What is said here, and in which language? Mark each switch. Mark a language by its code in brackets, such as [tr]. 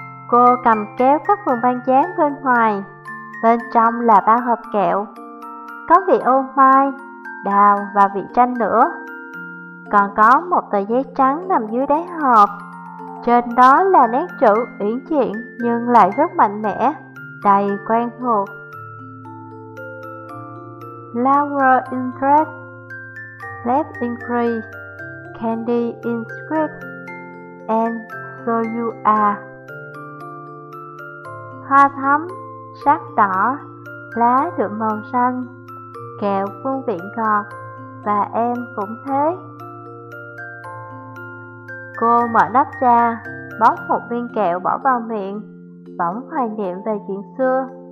[vi] Cô cầm kéo các phần băng dán bên ngoài, bên trong là ba hộp kẹo, có vị ô mai, đào và vị chanh nữa. Còn có một tờ giấy trắng nằm dưới đáy hộp, trên đó là nét chữ uyển chuyển nhưng lại rất mạnh mẽ, đầy quen thuộc. [en] Flower in red, leaf in green, candy in sweet, and so you are. [vi] Hoa thắm, sắc đỏ, lá được màu xanh, kẹo vương vị ngọt, và em cũng thế. Cô mở nắp ra, bóc một viên kẹo bỏ vào miệng, bỗng hoài niệm về chuyện xưa.